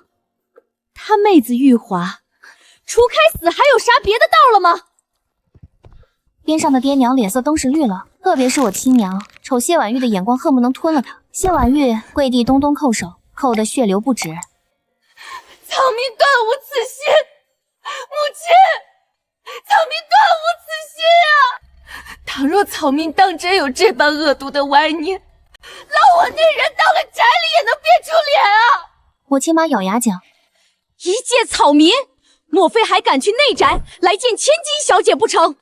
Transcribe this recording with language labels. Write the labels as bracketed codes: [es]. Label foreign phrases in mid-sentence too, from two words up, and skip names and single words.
[zh] 他妹子玉華，除開死還有啥別的道了嗎？邊上的爹娘臉色登時綠了，特別是我親娘，瞅謝婉玉的眼光恨不能吞了她。謝婉玉跪地咚咚叩首，叩得血流不止。草民斷無此心，母親，草民斷無此心啊！倘若草民當真有這般惡毒的歪念，撈我那人到了宅裡也能變出臉啊！我親媽咬牙講。一介草民，莫非還敢去內宅來見千金小姐不成？